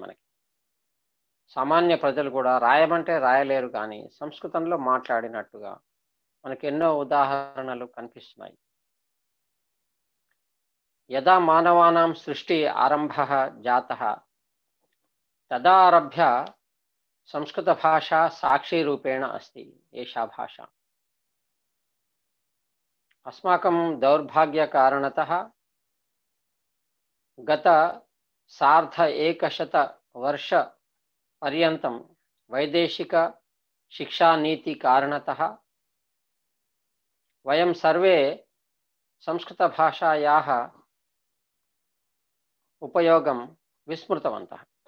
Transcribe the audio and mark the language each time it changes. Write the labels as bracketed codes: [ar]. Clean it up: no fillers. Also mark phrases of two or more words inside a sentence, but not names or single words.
[te] మనకి సామాన్య ప్రజలు కూడా రాయమంటే రాయలేరు, కానీ సంస్కృతంలో మాట్లాడినట్టుగా మనకి ఎన్నో ఉదాహరణలు కనిపిస్తున్నాయి. [sa] యదా మానవానాం సృష్టి ఆరంభః జాతః తదా ఆరభ్య సంస్కృత భాష సాక్షి రూపేణ अस्ति एषा भाषा. अस्माकं दौर्भाग्य कारणतः गत सार्ध 100 वर्ष पर्यन्तं वैदेशिक शिक्षा नीति कारणतः वयं सर्वे संस्कृत भाषायाः उपयोगं विस्मृतवन्तः.